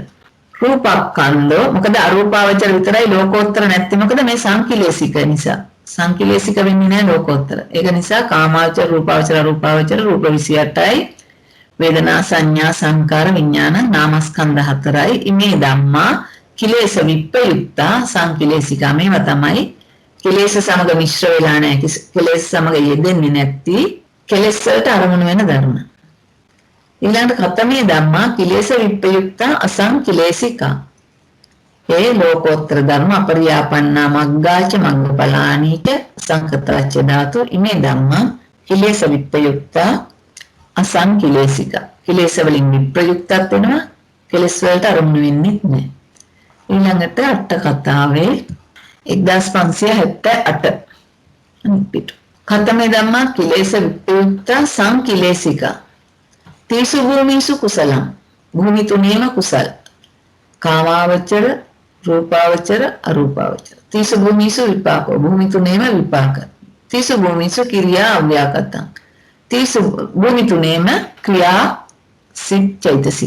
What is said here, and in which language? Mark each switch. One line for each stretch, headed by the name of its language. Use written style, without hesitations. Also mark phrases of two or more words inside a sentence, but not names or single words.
Sinhala: රූපස්කන්ධෝ මොකද අරූපාවචර විතරයි ලෝකෝත්තර නැත්තේ මොකද මේ සංකිලේශික නිසා. සංකිලේශික වෙන්නේ නැහැ ලෝකෝත්තර. ඒක නිසා කාමාවචර, රූපාවචර, අරූපාවචර රූප 28යි වේදනා සංඥා සංකාර විඥාන නාමස්කන්ධ 4යි.
Pali: ඉමේ ධම්මා කිලේශ විප්පයුක්තා සංකිලේශිකා.
Sinhala: මේවා තමයි කෙලෙස් සමග මිශ්‍ර වෙලා නැහැ. කෙලෙස් සමග යෙදෙන්නේ නැති කෙලෙස් වලට අරමුණු වෙන ධර්ම.
Pali: ඊළඟට කතමේ ධම්මා කිලේශ විප්පයුක්තා අසංකිලේශිකා.
Sinhala: ඒ ලෝකෝත්තර ධර්ම
Pali: අපරියාපන්නා මග්ගාච මග්ගඵලානීච සංකතාච ධාතු ඉමේ ධම්මා කිලේශ විප්පයුක්තා අසංකිලේශිකා.
Sinhala: කෙලෙස් වලින් විප්‍රයුක්තත් වෙනවා. කෙලෙස් වලට අරමුණු වෙන්නේ නැහැ. ඊළඟට අට කතාවේ 1578 අනිත්
Pali: කතමේ ධම්මා කිලේශ විප්පයුක්තා සංකිලේශිකා. තීසු භූමිසු කුසලම්.
Sinhala: භූමි තුනේම කුසල්. කාමාවචර, රූපාවචර, අරූපාවචර.
Pali: තීසු භූමිසු විපාකෝ.
Sinhala: භූමි තුනේම විපාක.
Pali: තීසු භූමිසු කිරියා අව්‍යාකතං.
Sinhala: තිස් භූමි තුනේම ක්‍රියා සිත් චෛතසික.